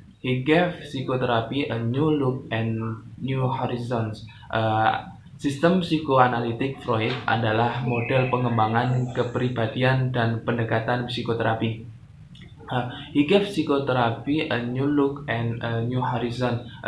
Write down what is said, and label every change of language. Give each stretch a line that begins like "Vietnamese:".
English: He gave psychotherapy a new look and new horizons.
Indonesian: Sistem psikoanalitik Freud adalah model pengembangan kepribadian dan pendekatan psikoterapi.
English: He gave psychotherapy a new look and a new horizon.